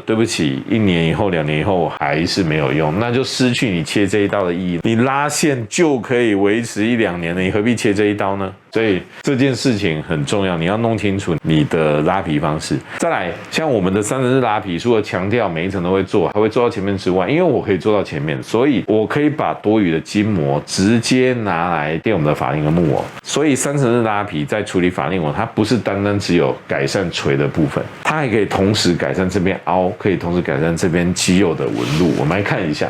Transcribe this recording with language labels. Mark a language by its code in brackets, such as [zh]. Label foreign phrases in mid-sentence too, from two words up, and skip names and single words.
[zh] 對不起，1年以後、2年以後還是沒有用，那就失去你切這一刀的意義。你拉線就可以維持1-2年了，你何必切這一刀呢？所以這件事情很重要，你要弄清楚你的拉皮方式。再來，像我們的3层式拉皮，除了強調每一層都會做，還會做到前面之外，因為我可以做到前面，所以我可以把多餘的筋膜直接拿來墊我們的法令紋木偶。所以3層式拉皮在處理法令紋，它不是單單只有改善垂的部分，它還可以同時改善這邊凹，可以同時改善這邊肌肉的紋路。我們來看一下。